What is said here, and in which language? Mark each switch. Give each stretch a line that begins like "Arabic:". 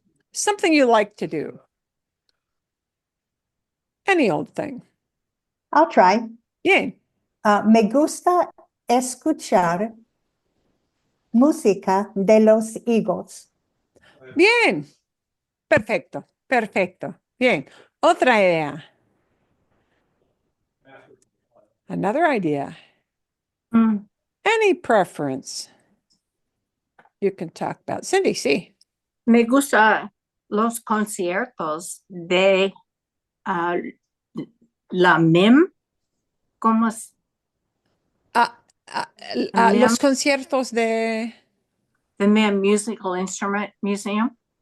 English: Something you like to do. Any old thing. I'll try.
Spanish: Bien. Me gusta escuchar música de los Eagles. Bien. Perfecto. Perfecto. Bien. Otra idea.
English: Another idea. Mm, Any preference you can talk about.
Spanish: Cindy, sí. Me gusta los conciertos de ah, la MIM. ¿Cómo es? Ah, ah, MIM, los conciertos de...
English: the MIM Musical Instrument Museum.